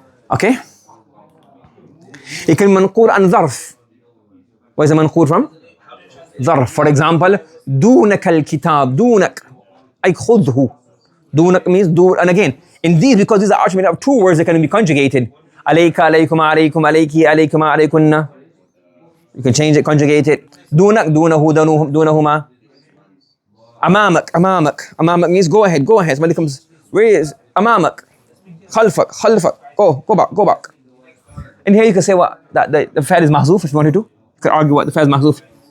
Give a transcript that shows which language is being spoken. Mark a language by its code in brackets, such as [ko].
[en] Okay? It can manqul an dharf. Where is the manqul from? Dharf. For example, [ar] دونك الكتاب. دونك. أي خذه. [en] دونك means do. And again, in these, because these are actually made up of two words that can be conjugated. [ar] عليك, عليكم, عليكم, عليكي, عليكم, عليكن. [en] You can change it, conjugate it. [ar] دونك, دونه, دونهما. أمامك, أمامك. [en] أمامك means go ahead, go ahead. Somebody comes, where is أمامك? [ar] خلفك, خلفك. [en] Go back, go back. And here you can say what? That the fa'il is mahzuf if you wanted to. You can argue what the fa'il is mahzuf.